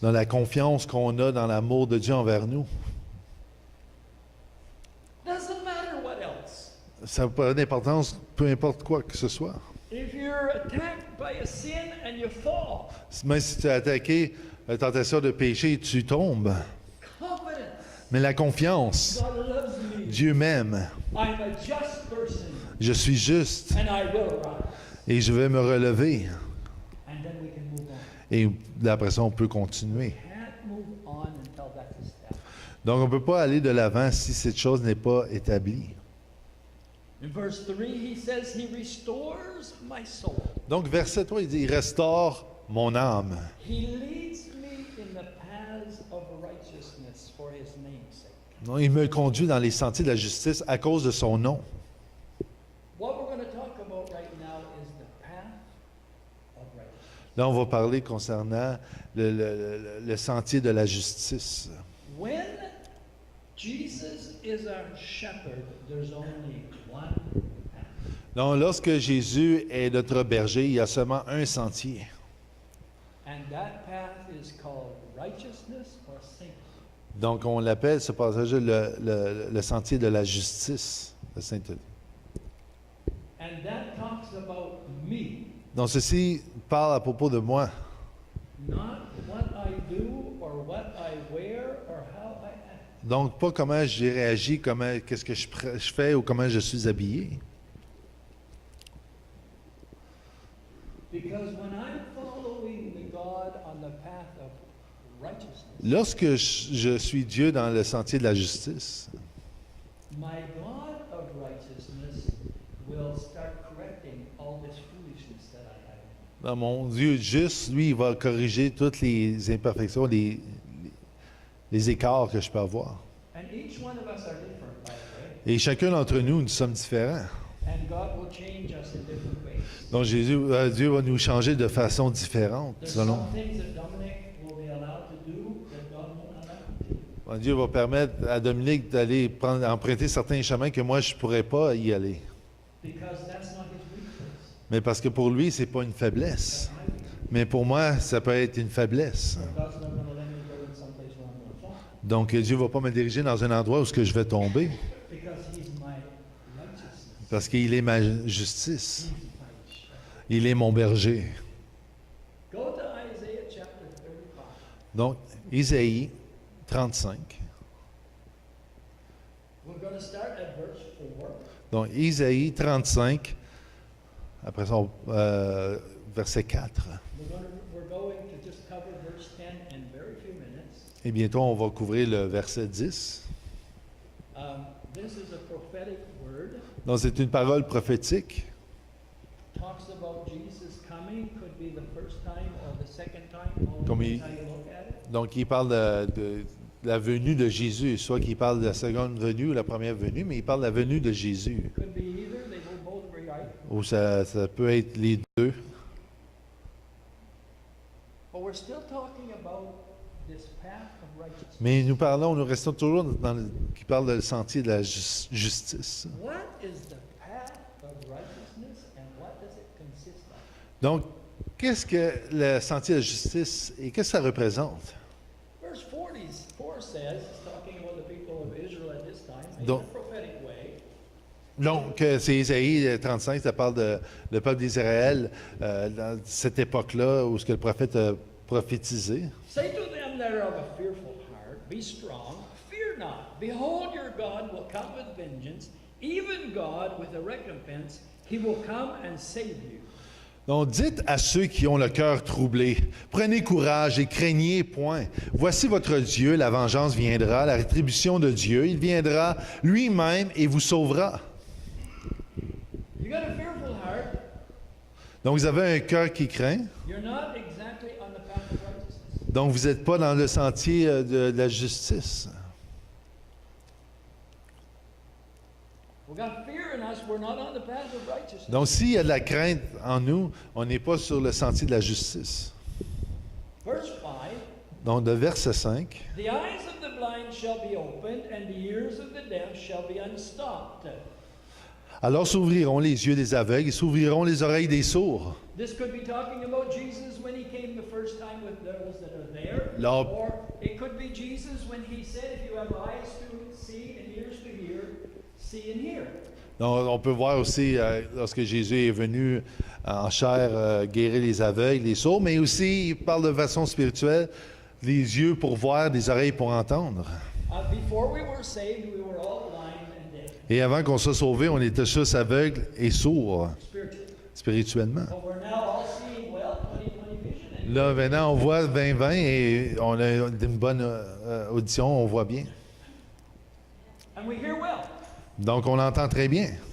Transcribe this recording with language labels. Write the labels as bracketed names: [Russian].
[French] Dans la confiance qu'on a dans l'amour de Dieu envers nous. [English] Doesn't matter what else. [French] Ça n'a pas d'importance, peu importe quoi que ce soit. [English] If you're attacked by a sin and you fall, [French] Même si tu as attaqué la tentation de péché, tu tombes. [English] confidence. [French] Mais la confiance, [English] God loves me. [French] Dieu m'aime. [English] I'm a just person [French] Je suis juste [English] and I will rise. [French] et je vais me relever. [English] And then we can move on. [French] Et après ça, on peut continuer. [English] Can't move on until that's established. [French] Donc, on ne peut pas aller de l'avant si cette chose n'est pas établie. [English] In verse 3, he says, He restores my soul. [French] Donc, verset 3, il dit, il restaure mon âme. [English] He leads me in the paths of righteousness for his name's sake. [French] Donc, il me conduit dans les sentiers de la justice à cause de son nom. [English] What we're going to talk about right now is the path of righteousness. [French] Là, on va parler concernant le sentier de la justice. [English] When Jesus is our shepherd, there's only one path. [French] Donc, lorsque Jésus est notre berger, il y a seulement un sentier. [English] And that path is called righteousness or sanctity. [French] Donc, on l'appelle, ce passage le sentier de la justice, la sainteté. [English] And that talks about me, [French] Donc, ceci parle à propos de moi, [English] not what I do or what I wear or how I act. [French] donc pas comment j'ai réagi, qu'est-ce que je fais ou comment je suis habillé. [English] Because when I'm following the God on the path of righteousness, [French] Lorsque je suis Dieu dans le sentier de la justice, [English] my God of righteousness will start correcting all this foolishness that I have. [French] dans mon Dieu juste, lui, il va corriger toutes les imperfections, les écarts que je peux avoir. [English] And each one of us are different, by the way. [French] Et chacun d'entre nous, nous sommes différents. [English] And God will change us in different ways. [French] Donc Dieu va nous changer de façon différente. [English] There's [French] Selon. [English] some things that Dominic will be allowed to do that God won't allow him to do. [French] Bon, Dieu va permettre à Dominique d'aller emprunter certains chemins que moi, je ne pourrais pas y aller. [English] Because that's not his weakness. [French] Mais parce que pour lui, ce n'est pas une faiblesse. [English] That's my weakness. [French] Mais pour moi, ça peut être une faiblesse. [English] God's not going to let me go in some place where I'm going to fall. [French] Donc Dieu ne va pas me diriger dans un endroit où ce que je vais tomber. [English] Because he's my righteousness. [French] Parce qu'il est ma justice. [English] He's my shepherd. [French] Il est mon berger. [English] Go to Isaiah chapter 35. [French] Donc, Isaïe 35. [English] We're going to start at verse 4. [French] Donc, Isaïe 35, après ça, verset 4. [English] We're going to just cover verse 10 in very few minutes. [French] Et bientôt, on va couvrir le verset 10. [English] This is a prophetic word. [French] Donc, c'est une parole prophétique. [English] Talks about Jesus coming. Could be the first time or the second time. [French] Comme [English] Depends [French] il- [English] how you look at it. [French] Donc, il parle de la venue de Jésus, soit qu'il parle de la seconde venue ou la première venue, mais il parle de la venue de Jésus. [English] Could be either. They will both be right. [French] Ou ça peut être les deux. [English] But we're still talking about this path of righteousness. [French] Mais nous restons toujours qui parle du sentier de la justice. [English] What is the path of righteousness and what does it consist of? [French] Donc, qu'est-ce que le sentier de la justice et qu'est-ce que ça représente? [English] Verse 44 says, it's talking about the people of Israel at this time, in [French] Donc- [English] a prophetic way. [French] Donc, c'est Isaïe 35, ça parle de le peuple d'Israël dans cette époque-là où ce que le prophète a prophétisé. [English] Say to them that are of a fearful heart, be strong, fear not. Behold, your God will come with vengeance, even God with a recompense. He will come and save you. [French] Donc, dites à ceux qui ont le cœur troublé, prenez courage et craignez point. Voici votre Dieu, la vengeance viendra, la rétribution de Dieu, il viendra lui-même et vous sauvera. [English] You got a fearful heart, [French] Donc, vous avez un cœur qui craint, [English] you're not exactly on the path of [French] Donc, vous n'êtes pas dans le sentier de la justice. [English] We got fear in us, we're not on the path of righteousness. [French] Donc, s'il y a de la crainte en nous, on n'est pas sur le sentier de la justice. [English] Verse 5. [French] Donc, de verset 5. [English] The eyes of the blind shall be opened, and the ears of the deaf shall be unstopped. [French] Alors s'ouvriront les yeux des aveugles et s'ouvriront les oreilles des sourds. [English] This could be talking about Jesus when he came the first time with those that are there. [French] Là, [English] Or it could be Jesus when he said, if you have eyes to see and ears to hear, see and hear. [French] donc, on peut voir aussi, lorsque Jésus est venu en chair guérir les aveugles, les sourds, mais aussi, il parle de façon spirituelle, les yeux pour voir, les oreilles pour entendre. [English] Before we were saved, we were all blind and dead, [French] Et avant qu'on soit sauvés, on était tous aveugles et sourds, [English] spiritually. [French] spirituellement. [English] But we're now all seeing well, 20/20 vision. [French] Là, maintenant, on voit 20/20 et on a une bonne audition, on voit bien. [English] And we hear well. [French] Donc, on entend très bien.